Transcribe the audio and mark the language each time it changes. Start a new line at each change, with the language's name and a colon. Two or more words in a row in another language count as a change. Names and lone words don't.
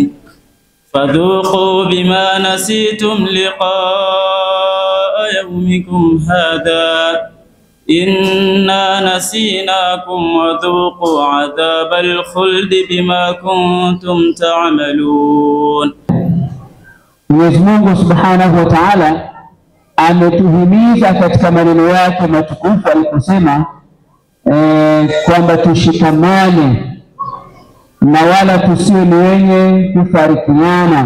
Arabic: فذوقوا بما نسيتم لقاء يومكم هذا إنا نسيناكم وذوقوا عذاب الخلد بما كنتم تعملون.
Swahili: Mwenyezi Mungu
Arabic: سبحانه وتعالى
Swahili: ametuhimiza katika maneno yake matukufu aliposema kwamba tushikamane na wala tusiwe ni wenye kufarikiana.